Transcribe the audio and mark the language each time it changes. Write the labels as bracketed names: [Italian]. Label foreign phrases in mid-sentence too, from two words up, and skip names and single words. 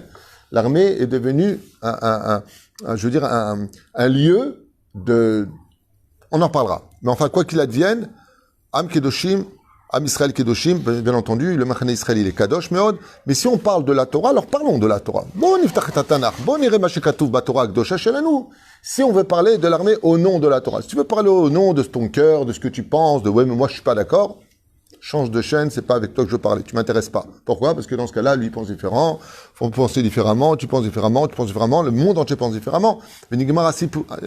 [French] L'armée est devenue un lieu de... On en parlera. Mais enfin, quoi qu'il advienne, [Hebrew] עם קדושים, עם ישראל קדושים, [French] bien entendu, le [Hebrew] מחנה ישראל, [French] il est Kadosh, mais si on parle de la Torah, alors parlons de la Torah. [Hebrew] Bon, נפתח את התנ"ך, bon, נראה מה שכתוב בתורה קדושה שלנו. [French] Si on veut parler de l'armée au nom de la Torah, si tu veux parler au nom de ton cœur, de ce que tu penses, de ouais, mais moi je suis pas d'accord, change de chaîne, c'est pas avec toi que je veux parler, tu m'intéresses pas. Pourquoi? Parce que dans ce cas-là, lui pense différent, faut penser différemment, tu penses différemment, le monde entier pense différemment. [Hebrew] Mais נגמר הסיפור.